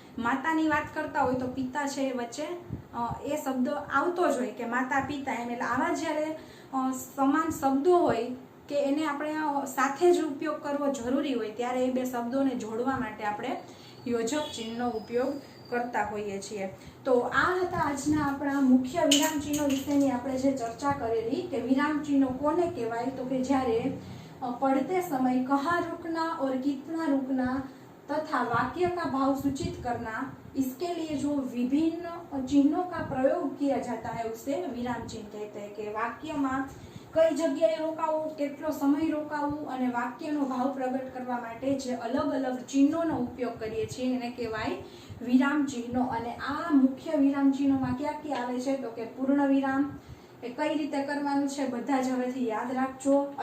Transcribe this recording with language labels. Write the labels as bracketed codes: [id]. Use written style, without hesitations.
[gu] માતાની વાત કરતા હોય તો પિતા છે વચ્ચે એ શબ્દ આવતો જ હોય કે માતા પિતા એમ। એટલે આવા જ્યારે સમાન શબ્દો હોય કે એને આપણે સાથે જ ઉપયોગ કરવો જરૂરી હોય ત્યારે એ બે શબ્દોને જોડવા માટે આપણે યોજક ચિહ્નનો ઉપયોગ કરતા હોઈએ છીએ। તો આ હતા આજના આપણા મુખ્ય વિરામ ચિહ્નો વિશેની આપણે જે ચર્ચા કરેલી કે વિરામ ચિહ્નો કોને કહેવાય તો કે જ્યારે [hi] पढ़ते समय कहाँ रुकना और कितना रुकना तथा वाक्य का भाव सूचित करना, इसके लिए जो विभिन्न चिन्हों का प्रयोग किया जाता है उसे विराम चिन्ह कहते हैं। [gu] कि वाक्य में कई जगह रोकावू, केटलो समय रोकावू અને વાક્યનો ભાવ પ્રગટ કરવા માટે જે અલગ અલગ ચિહ્નોનો ઉપયોગ કરીએ છીએ એને કહેવાય વિરામ ચિહ્નો। અને આ મુખ્ય વિરામ ચિહ્નોમાં ક્યાં ક્યાં આવે છે તો કે પૂર્ણ વિરામ એ કઈ રીતે કરવાનું છે બધા જ હવેથી યાદ રાખજો।